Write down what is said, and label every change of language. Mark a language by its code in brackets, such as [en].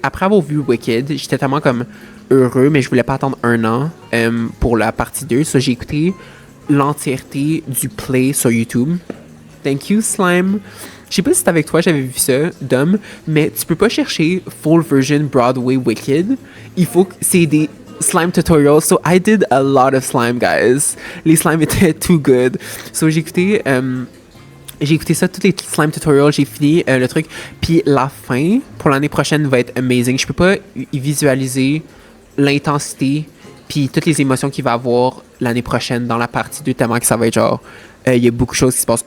[fr] Après avoir vu Wicked, j'étais tellement comme heureux, mais je voulais pas attendre 1 an pour la partie 2. So, j'ai écouté l'entièreté du play sur YouTube. [en] Thank you, Slime. [fr] Je sais pas si c'est avec toi j'avais vu ça, Dom, mais tu peux pas chercher full version Broadway Wicked. Il faut que c'est des slime tutorials. [en] So I did a lot of slime, guys. [fr] Les slimes étaient [en] too good. [fr] So j'ai écouté ça, tous les slime tutorials, j'ai fini le truc. Puis la fin, pour l'année prochaine, va être amazing. Je peux pas y visualiser l'intensité puis toutes les émotions qu'il va avoir l'année prochaine dans la partie 2, tellement que ça va être genre... Il y a beaucoup de choses qui se passent.